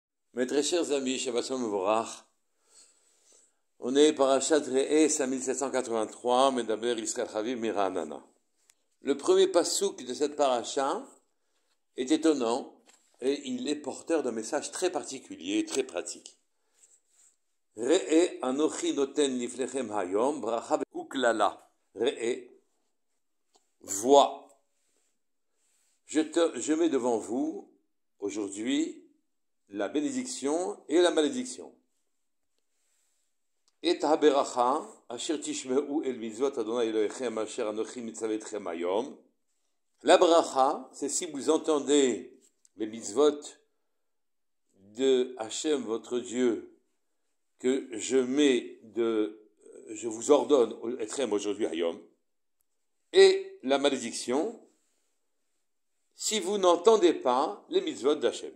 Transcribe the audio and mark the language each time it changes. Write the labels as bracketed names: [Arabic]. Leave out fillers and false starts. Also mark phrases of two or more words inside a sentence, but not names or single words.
[French] Mes très chers amis, [Hebrew] שבת שלום מבורך, [French] on est Parashat Re'eh 5783, Medaber Yisrael Chaviv Miranana. Le premier pasouk de cette paracha est étonnant et il est porteur d'un message très particulier, très pratique. [Hebrew] ראה אנכי נתן לפניכם היום ברכה וקללה. Re'eh, [French] vois. Je mets devant vous aujourd'hui la bénédiction et la malédiction. [Hebrew] את הברכה אשר תשמעו אל מצות אדוני אלהיכם אשר אנכי מצוה אתכם היום. [French] La bracha, c'est si vous entendez les mitzvot de Hachem, votre Dieu, que je vous ordonne Etchem aujourd'hui hayom. Et la malédiction, si vous n'entendez pas les mitzvot d'Hachem.